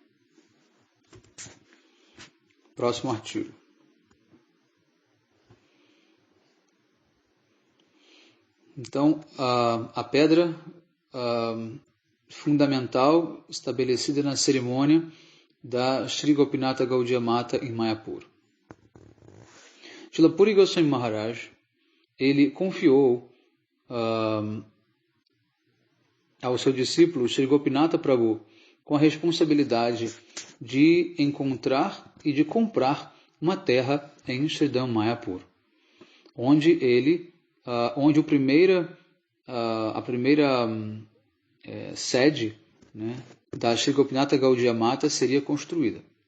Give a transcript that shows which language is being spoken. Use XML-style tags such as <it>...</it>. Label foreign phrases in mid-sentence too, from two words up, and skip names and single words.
<pt>Próximo artigo. Então, a pedra fundamental estabelecida na cerimônia da Sri Gopinatha Gaudiya Mata em Mayapur. Srila Puri Goswami Maharaj, ele confiou ao seu discípulo Sri Gopinatha Prabhu com a responsabilidade de encontrar e de comprar uma terra em Sridham Mayapur, onde a primeira sede, né, da Sri Gopinatha Gaudiya Mata seria construída.</pt>